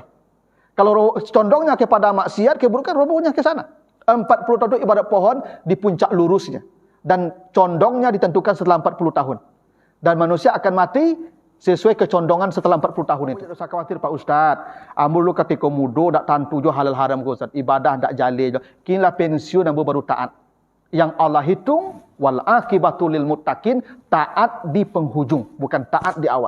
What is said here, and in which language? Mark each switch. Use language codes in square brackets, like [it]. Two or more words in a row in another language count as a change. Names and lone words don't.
[id] Kalau condongnya kepada maksiat, keburukan, robohnya ke sana. 40 tahun itu ibarat pohon di puncak lurusnya. Dan condongnya ditentukan setelah 40 tahun. Dan manusia akan mati sesuai kecondongan setelah 40 tahun itu. Tidak usah khawatir Pak Ustaz. [min] Amul ketika muda tak tantu jo halal haram ke Ustaz. Ibadah tak jale jo. Kinilah pensiun ambo baru taat. [id] Yang Allah hitung [ar] والعاقبة للمتقين, [id] taat di penghujung, bukan taat di awal.